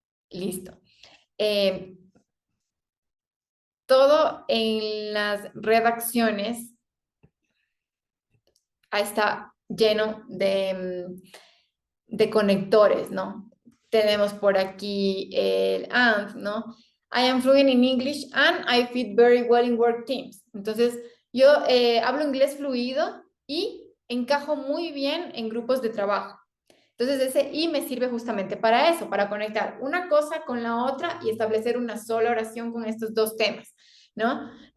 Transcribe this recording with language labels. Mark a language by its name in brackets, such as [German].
[Spanish] Listo. Eh, Todo en las redacciones ahí está lleno de conectores, ¿no? Tenemos por aquí el and, ¿no? [English] I am fluent in English and I fit very well in work teams. [Spanish] Entonces, yo hablo inglés fluido y encajo muy bien en grupos de trabajo. Entonces, ese y me sirve justamente para eso, para conectar una cosa con la otra y establecer una sola oración con estos dos temas, ¿no?